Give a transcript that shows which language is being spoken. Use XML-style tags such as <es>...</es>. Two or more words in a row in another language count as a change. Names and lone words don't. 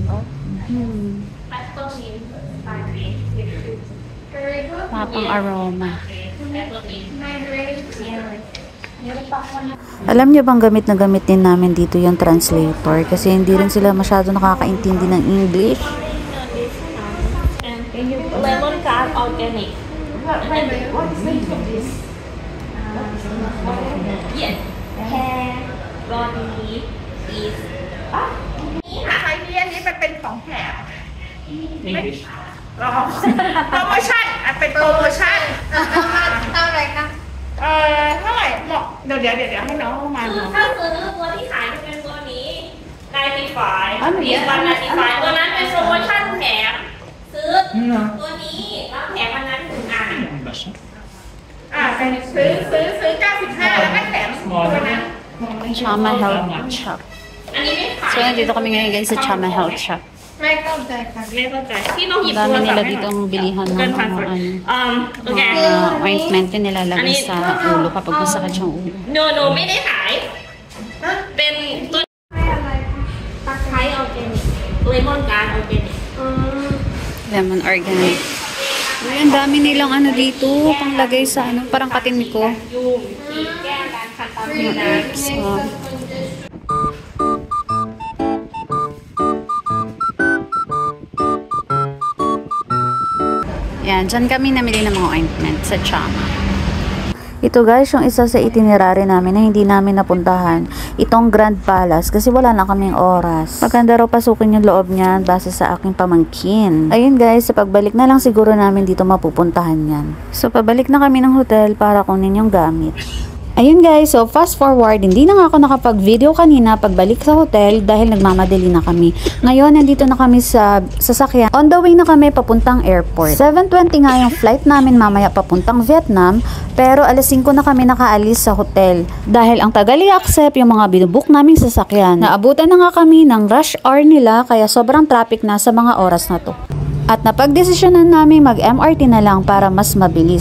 <tl>Mapang aroma. Alam niyo bang gamit na gamit din namin dito yung translator kasi hindi rin sila masyado nakakaintindi ng English.</tl> <en>Lemon curd organic. Yes. Hair, body, is.</en> <th>ขายที่อันนี้มันเป็นของแถมโปรโมชั่นเป็นโปรโมชั่นเท่าไหร่คะเท่าไหร่บอกเดี๋ยวให้น้องมา ถ้าซื้อตัวที่ขายจะเป็นตัวนี้95มีวัน95ตัวนั้นเป็นโปรโมชั่นแถมซื้อตัวนี้แล้วแถมอันนั้น1 อัน เป็นซื้อ95แล้วก็แถมตัวนั้น Chama Health Shop. อันนี้ไม่ขาย</th> <tl>So, nandito kami ngayon guys sa Chama Health Shop.</tl> <th>ไม่เข้าใจค่ะ ไม่เข้าใจที่น้องหยิบ</th> <tl>Ang</tl> <th>โทร</th> <tl>dami</tl> <th>ศัพ</th> <tl>nila</tl> <th>ท์ให้ห</th> <tl>dito</tl> <th>น่อย</th> <tl>ang bilihan ng mga ano.</tl> <th>โอเค</th> <tl>Ointment yung nilalagay sa ulo kapag masakit yung ulo.</tl> <th>no ไม่ได้ขายเป็นตัวตะไคร้ออร์แกนิกเลมอนการ์ดออร์แกนิก</th> <en>Lemon organic.</en> <tl>Uy, ang dami nilang ano dito, panglagay sa ano, parang katin ko.</tl> <th>ยุงฉีดแก้การคันตามผิวหนัง</th> <tl>So, yan, dyan kami namili ng mga ointment sa Chama. Ito guys, yung isa sa itinerary namin na hindi namin napuntahan, itong Grand Palace kasi wala na kaming oras. Maganda raw pasukin yung loob niyan base sa aking pamangkin. Ayun guys, sa pagbalik na lang siguro namin dito mapupuntahan yan. So pabalik na kami ng hotel para kunin yung gamit. Ayun guys, so fast forward, hindi na nga ako nakapag-video kanina pagbalik sa hotel dahil nagmamadali na kami. Ngayon, nandito na kami sa sasakyan.</tl> <en>On the way</en> <tl>na kami papuntang airport. 7:20 nga yung flight namin mamaya papuntang Vietnam, pero alas 5 na kami nakaalis sa hotel. Dahil ang tagal i-accept yung mga binubook naming sasakyan. Naabutan na nga kami ng</tl> <en>rush hour</en> <tl>nila kaya sobrang traffic na sa mga oras na to. At napagdesisyonan namin mag-MRT na lang para mas mabilis.</tl>